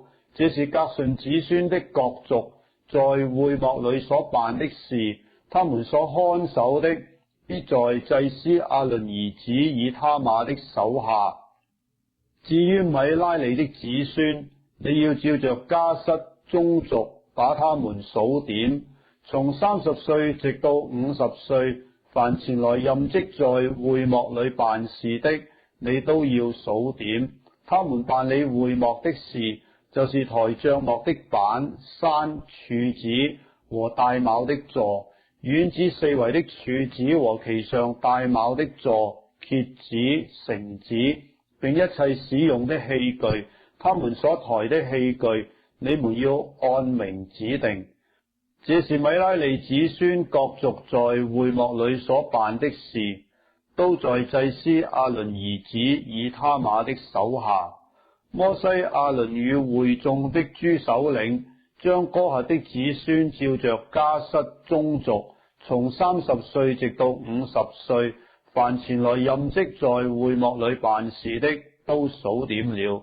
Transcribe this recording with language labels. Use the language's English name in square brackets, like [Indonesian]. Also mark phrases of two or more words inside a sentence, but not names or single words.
[Chinese] 這是革順子孫的各族在會幕裏所辦的事，他們所看守的， 必在祭司亞倫兒子以他瑪的手下。至於米拉利的子孫，你要照着家室宗族把他們數點，從30歲直到50歲，凡前來任職在會幕裏辦事的，你都要數點。他們辦理會幕的事，就是抬帳幕的板、山、柱子和帶卯的座，院子四圍的柱子和其上帶卯的座、橛子、繩子，並一切使用的器具，他們所抬的器具，你們要按名指定。這是米拉利子孫各族在會幕裏所辦的事，都在祭司亞倫兒子以他瑪的手下。摩西、亞倫與會眾的諸首領，將哥轄的子孫照着家室宗族，從30歲直到50歲，凡前來任職在會幕裏辦事的，都數點了。